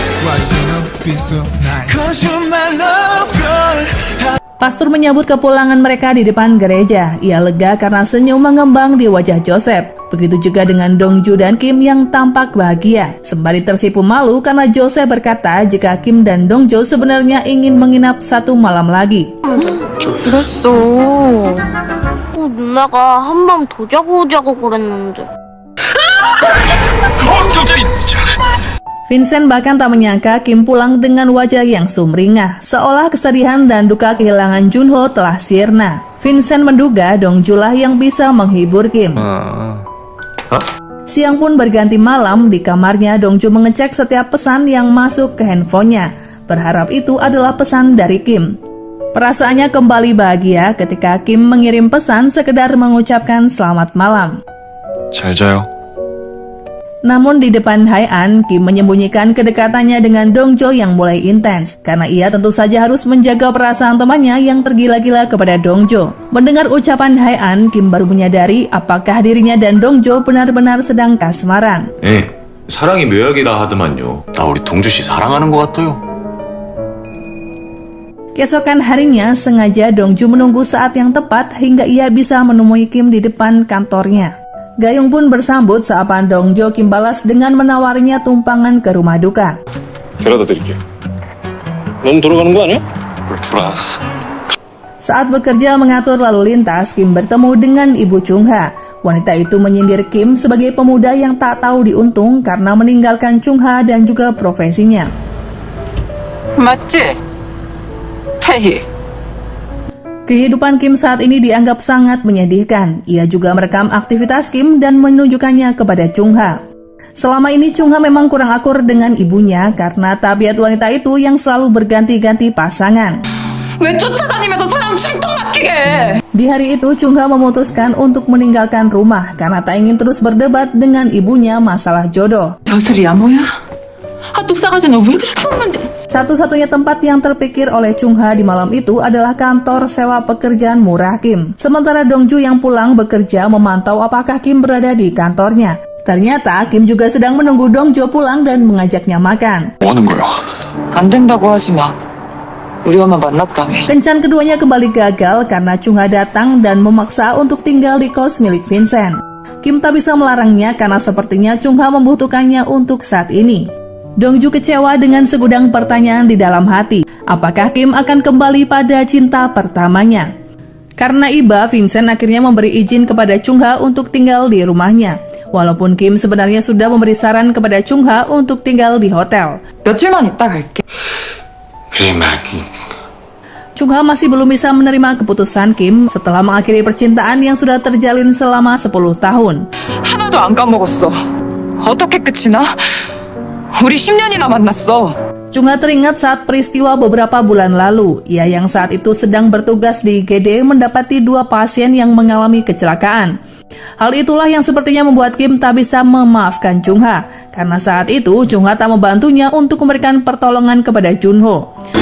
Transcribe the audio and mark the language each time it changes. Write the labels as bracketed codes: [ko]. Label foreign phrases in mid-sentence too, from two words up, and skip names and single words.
[id] Pastor menyambut kepulangan mereka di depan gereja. Ia lega karena senyum mengembang di wajah Joseph. Begitu juga dengan Dongju dan Kim yang tampak bahagia. Sembari tersipu malu karena Joseph berkata jika Kim dan Dongju sebenarnya ingin menginap satu malam lagi. [ko] 그랬어. 누나가 한 밤 더 자고 오자고 그랬는데. 깜짝이. [id] Vincent bahkan tak menyangka Kim pulang dengan wajah yang sumringah, seolah kesedihan dan duka kehilangan Junho telah sirna. Vincent menduga Dongju lah yang bisa menghibur Kim. Siang pun berganti malam, di kamarnya Dongju mengecek setiap pesan yang masuk ke handphonenya. Berharap itu adalah pesan dari Kim. Perasaannya kembali bahagia ketika Kim mengirim pesan sekedar mengucapkan selamat malam. [ko] 잘 자요. [id] Namun di depan Hai-an, Kim menyembunyikan kedekatannya dengan Dongjo yang mulai intens, karena ia tentu saja harus menjaga perasaan temannya yang tergila-gila kepada Dongjo. Mendengar ucapan Hai-an, Kim baru menyadari apakah dirinya dan Dongjo benar-benar sedang kasmaran. [ko] 사랑이 묘약이다 하더만요. 나 우리 동주 씨 사랑하는 것 같아요. [id] Keesokan harinya, sengaja Dongju menunggu saat yang tepat hingga ia bisa menemui Kim di depan kantornya. Gayung pun bersambut sapaan Dongjo. Kim balas dengan menawarinya tumpangan ke rumah duka. [ko] 데려다 드릴게요. 너무 돌아가는 거 아니야? 돌아. [id] Saat bekerja mengatur lalu lintas, Kim bertemu dengan Ibu Chung-ha. Wanita itu menyindir Kim sebagai pemuda yang tak tahu diuntung karena meninggalkan Chung-ha dan juga profesinya. [ko] 맞지? 태희. [id] Kehidupan Kim saat ini dianggap sangat menyedihkan. Ia juga merekam aktivitas Kim dan menunjukkannya kepada Chung-ha. Selama ini Chung-ha memang kurang akur dengan ibunya karena tabiat wanita itu yang selalu berganti-ganti pasangan. [ko] 왜 쫓아다니면서 사람 숨통 막히게 해? [id] Di hari itu Chung-ha memutuskan untuk meninggalkan rumah karena tak ingin terus berdebat dengan ibunya masalah jodoh. [ko] 벼슬이야 뭐야? 아 뚝싸가지 너 왜 그렇게 웃는데? [id] Satu-satunya tempat yang terpikir oleh Chung-ha di malam itu adalah kantor sewa pekerjaan murah Kim. Sementara Dongju yang pulang bekerja memantau apakah Kim berada di kantornya. Ternyata Kim juga sedang menunggu Dongju pulang dan mengajaknya makan. [ko] 뭐 하는 거야? 안 된다고 하지 마. 우리 엄마 만났다며. [id] Kencan keduanya kembali gagal karena Chung-ha datang dan memaksa untuk tinggal di kos milik Vincent. Kim tak bisa melarangnya karena sepertinya Chung-ha membutuhkannya untuk saat ini. Dongju kecewa dengan segudang pertanyaan di dalam hati. Apakah Kim akan kembali pada cinta pertamanya? Karena iba, Vincent akhirnya memberi izin kepada Chung-ha untuk tinggal di rumahnya. Walaupun Kim sebenarnya sudah memberi saran kepada Chung-ha untuk tinggal di hotel. [ko] 며칠만 있다 갈게. 그래 마기. [id] Chung-ha masih belum bisa menerima keputusan Kim setelah mengakhiri percintaan yang sudah terjalin selama 10 tahun. [ko] 하나도 안 까먹었어. 어떻게 끝이나? 우리 10년이나 만났어. [id] Chung-ha teringat saat peristiwa beberapa bulan lalu. Ia yang saat itu sedang bertugas di IGD mendapati 2 pasien yang mengalami kecelakaan. Hal itulah yang sepertinya membuat Kim tak bisa memaafkan Chung-ha. Karena saat itu Chung-ha tak membantunya untuk memberikan pertolongan kepada Junho.